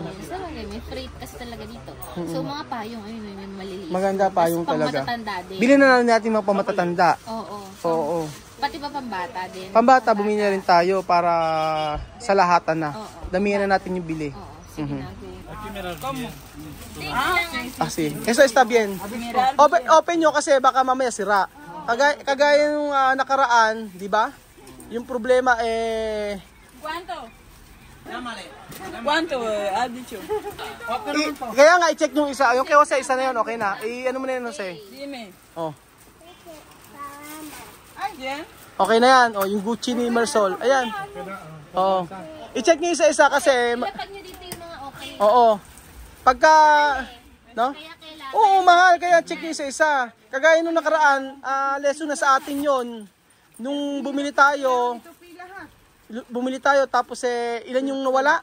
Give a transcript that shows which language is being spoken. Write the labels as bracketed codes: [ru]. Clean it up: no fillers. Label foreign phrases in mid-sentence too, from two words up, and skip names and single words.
[tl] May freight kasi talaga dito. So, mga payong, ayun, may maliliit. Maganda payong talaga. Pamatatanda din. Bilhin na lang natin mga pamatatanda. Oo. Oo. Pati pa pambata din. Pambata, bumili na rin tayo para sa lahatan na. Damihan na natin yung bili. Oo. Sige na, Sige. [es] Eso está bien. [tl] Open nyo kasi baka mamaya sira. Kagaya nung nakaraan, di ba? Yung problema [es] ¿Cuánto has dicho? [tl] kaya nga i-check yung isa. Yung kay Jose, isa na yun, okay na. Ano mo na yun, Jose? [es] Dime. Oh. ¿Quién? [tl] Okay na yan. Oh, yung Gucci ni Marisol. Ayan. Oh. I-check nyo isa-isa kasi... Dapat nyo dito yung mga okay. Oo. Pagka... No? Kaya kailangan. Oo, mahal. Kaya check nyo isa-isa. Kagaya nung nakaraan, lesson na sa atin yon. Nung bumili tayo tapos ilan yung nawala?